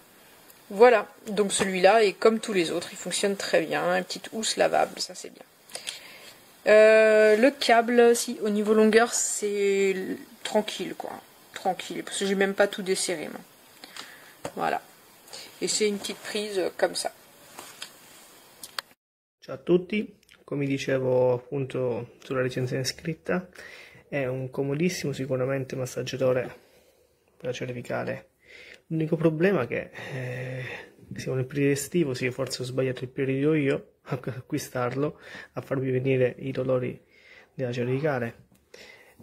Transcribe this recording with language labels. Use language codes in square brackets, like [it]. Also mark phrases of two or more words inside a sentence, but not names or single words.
[fr] Voilà, donc celui-là, et comme tous les autres, il fonctionne très bien. Une petite housse lavable, ça c'est bien. Le câble, si au niveau longueur, c'est tranquille, quoi. Tranquille, parce que j'ai même pas tout desserré, moi. Voilà. Et c'est une petite prise comme ça. [it] Ciao a tutti, come dicevo appunto sulla recensione scritta, è un comodissimo sicuramente massaggiatore per cervicale. L'unico problema è che siamo nel periodo estivo, sì, forse ho sbagliato il periodo io a acquistarlo, a farvi venire i dolori della cervicale.